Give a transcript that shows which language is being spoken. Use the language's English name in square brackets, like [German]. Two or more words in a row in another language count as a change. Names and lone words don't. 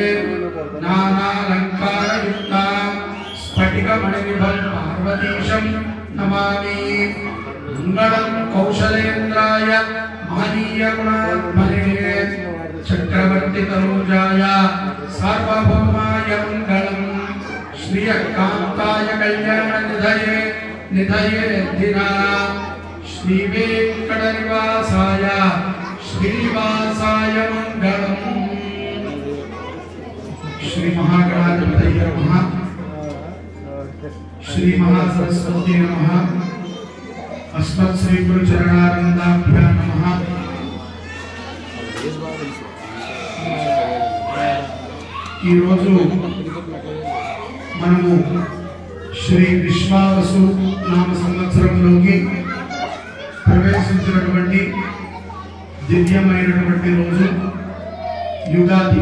[Sanskrit] नानालङ्कारयुक्तां स्फटिकमणिनिभं पार्वतीशं नमामि मंगलं कौशलेन्द्राय महनीय गुणात्मने चक्रवर्ती तनूजाय सार्वभौमाय मंगलम् श्रीयकान्ताय कल्याणनिधये निधये दिना श्रीवेंकटनिवासाय श्रीनिवासाय मंगलम्। श्री महागणाधिपतये नमः। श्री महासरस्वती नमः। अस्मत् श्री गुरु चरणारविंदाभ्यां नमः। [Telugu] ఈ రోజు మనము శ్రీ విశ్వావసు నామ సంవత్సరంలోకి ప్రవేశించినటువంటి దివ్యమైనటువంటి రోజు యుగాది.